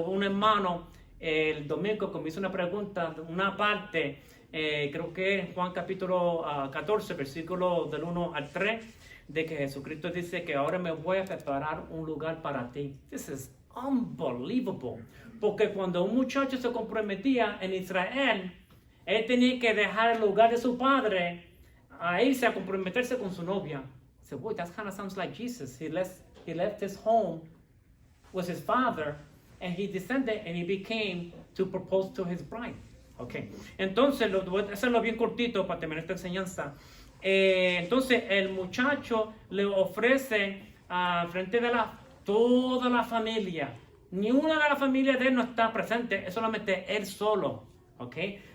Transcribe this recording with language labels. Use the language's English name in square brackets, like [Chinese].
[Spanish] Hubo un hermano el domingo que me hizo una pregunta, una parte, creo que es Juan capítulo 14, versículo del 1 al 3, de que Jesucristo dice que ahora me voy a preparar un lugar para ti. [English] This is unbelievable. [Spanish] Porque cuando un muchacho se comprometía en Israel, él tenía que dejar el lugar de su padre a irse a comprometerse con su novia. [English] So, boy, that kind of sounds like Jesus. He left his home with his father, and he descended and he became to propose to his bride. Okay. [Spanish] Entonces, voy a hacerlo bien cortito para terminar esta enseñanza. Entonces, el muchacho le ofrece frente de toda la familia. Ni una de la familia de él no está presente, es solamente él solo. Okay.